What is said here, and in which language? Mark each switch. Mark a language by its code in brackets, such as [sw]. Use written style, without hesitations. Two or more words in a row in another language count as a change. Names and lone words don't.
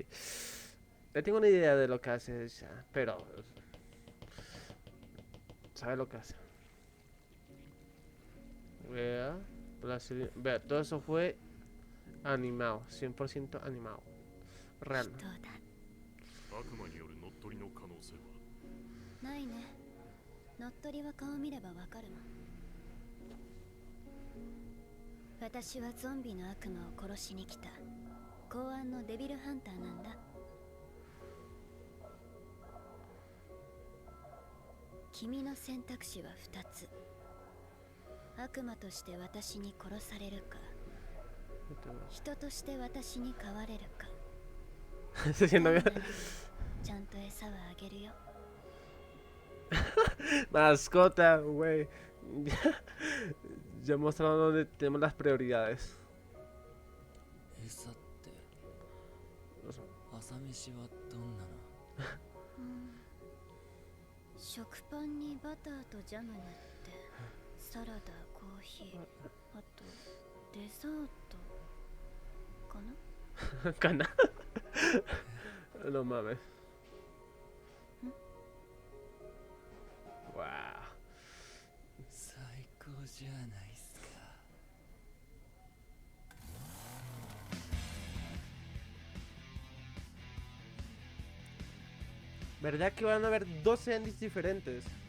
[es] Ya tengo una idea de lo que hace ella, pero sabe lo que hace. Vea, vea, todo eso fue animado, 100% animado, real. [ja] 悪魔による乗っ取りの可能性はないね。乗っ取りは顔見ればわかるもん。私はゾンビの悪魔を殺しに来た公安のデビルハンターなんだ。君の選択肢は2つ。悪魔として私に殺されるか、人として私に飼われるか。ちゃんと餌はあげるよ。 [es] Mascota, güey. Ya mostraron dónde tenemos las prioridades. [ja] 餌って朝飯はどんなの？食パンにバターとジャム塗ってサラダ、コーヒー、あとデザートかな。かな。 [es] No mames. Wow. [ja] 最高じゃないっすか。 [es] ¿Verdad que van a haber 12 endings diferentes?